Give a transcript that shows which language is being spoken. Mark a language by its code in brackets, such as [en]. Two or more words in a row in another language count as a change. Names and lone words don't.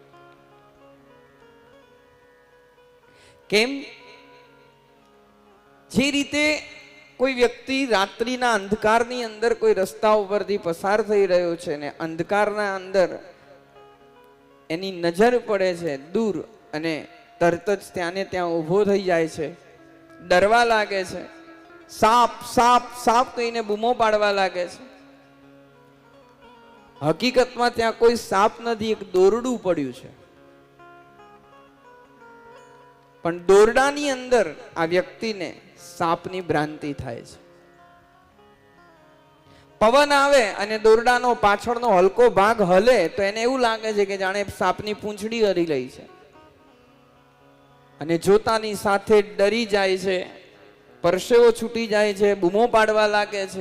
[gu] केम? જે રીતે કોઈ વ્યક્તિ રાત્રિના અંધકારની અંદર કોઈ રસ્તા ઉપરથી પસાર થઈ રહ્યો છે ને અંધકારના અંદર એની નજર પડે છે દૂર અને તરત જ ત્યાને ત્યાં ઊભો થઈ જાય છે, ડરવા લાગે છે, સાપ સાપ સાપ કહીને બૂમો પાડવા લાગે છે. હકીકતમાં ત્યાં કોઈ સાપ નથી, એક દોરડું પડ્યું છે. पण दोरડાની અંદર આ વ્યક્તિને સાપની ભ્રાંતિ થાય છે. પવન આવે અને દોરડાનો પાછળનો હલકો ભાગ હલે તો એને એવું લાગે છે કે જાણે સાપની પૂંછડી હરી રહી છે અને જોતાની સાથે ડરી જાય છે, પરસેવો છૂટી જાય છે, બૂમો પાડવા લાગે છે.